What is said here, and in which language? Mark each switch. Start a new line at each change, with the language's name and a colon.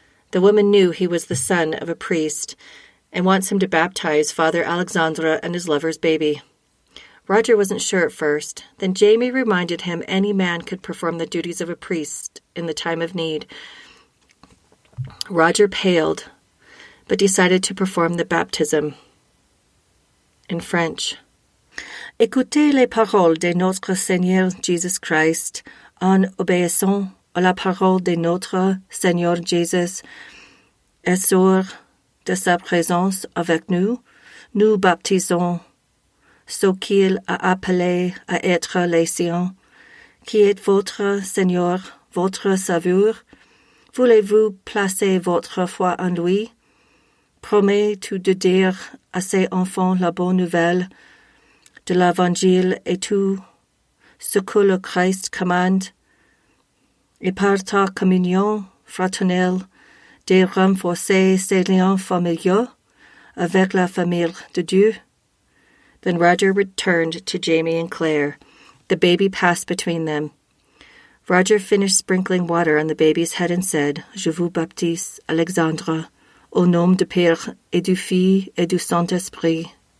English: The woman knew he was the son of a priest and wants him to baptize Father Alexandre and his lover's baby. Roger wasn't sure at first. Then Jamie reminded him any man could perform the duties of a priest in the time of need. Roger paled, but decided to perform the baptism in French.
French: Écoutez les paroles de notre Seigneur Jésus Christ en obéissant à la parole de notre Seigneur Jésus et sûr de sa présence avec nous, nous baptisons ceux qu'il a appelés à être les siens, qui est votre Seigneur, votre Sauveur. Voulez-vous placer votre foi en lui? Promets-tu de dire à ces enfants la bonne nouvelle de l'Évangile et tout ce que le Christ commande, et par ta communion fraternelle de renforcer ses liens familiaux avec la famille de Dieu?
English: Then Roger returned to Jamie and Claire. The baby passed between them. Roger finished sprinkling water on the baby's head and said,
French: Je vous baptise, Alexandre, au nom du Père et du Fils et du Saint-Esprit.